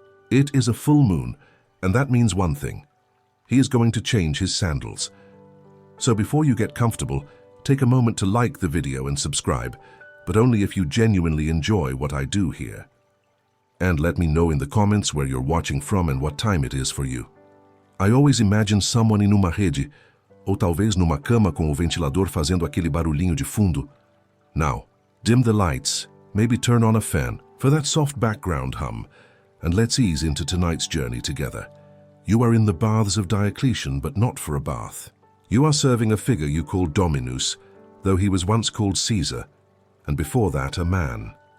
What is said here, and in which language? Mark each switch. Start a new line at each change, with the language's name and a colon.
English: It is a full moon, and that means one thing. He is going to change his sandals. So before you get comfortable, take a moment to like the video and subscribe, but only if you genuinely enjoy what I do here. And let me know in the comments where you're watching from and what time it is for you. I always imagine someone
Portuguese: em uma rede, ou talvez numa cama com o ventilador fazendo aquele barulhinho de fundo.
English: Now, dim the lights, maybe turn on a fan for that soft background hum, and let's ease into tonight's journey together. You are in the baths of Diocletian, but not for a bath. You are serving a figure you call Dominus, though he was once called Caesar, and before that a man.